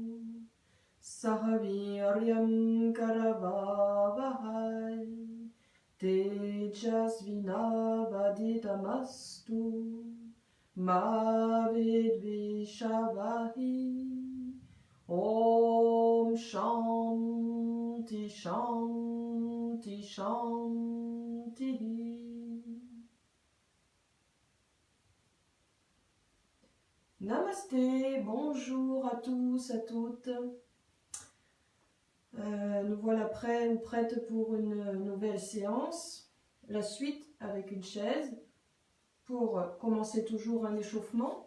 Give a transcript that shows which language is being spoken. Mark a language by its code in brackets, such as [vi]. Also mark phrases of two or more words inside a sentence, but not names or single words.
[sa] सहवीर्यं करवावहै तेजस्विनावधीतमस्तु मा विद्विषावहि ॐ ॐ शान्ति शान्ति शान्ति. [fr] Namasté, bonjour à tous, à toutes. Nous voilà prêts ou prêtes pour une nouvelle séance. La suite avec une chaise pour commencer toujours un échauffement.